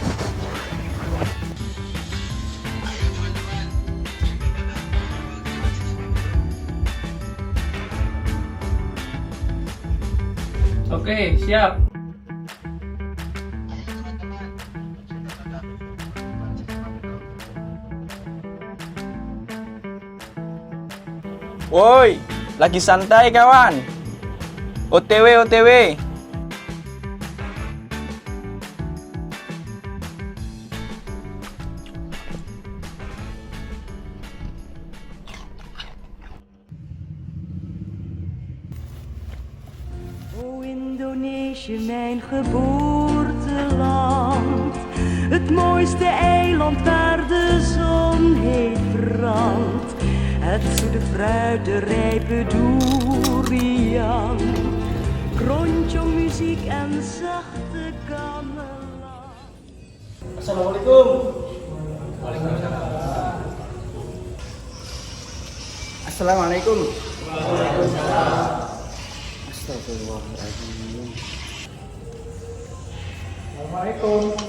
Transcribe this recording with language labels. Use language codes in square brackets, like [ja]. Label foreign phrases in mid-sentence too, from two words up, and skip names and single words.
[id] Oke, siap. Woi, lagi santai kawan. OTW. [nl] O Indonesië, mijn geboorteland, het mooiste eiland waar de zon heet brandt, het zoete fruit, de rijpe durian, krontjong muziek en zachte gamelan. [ar] السلام عليكم. السلام عليكم. أستغفر الله العظيم. السلام عليكم.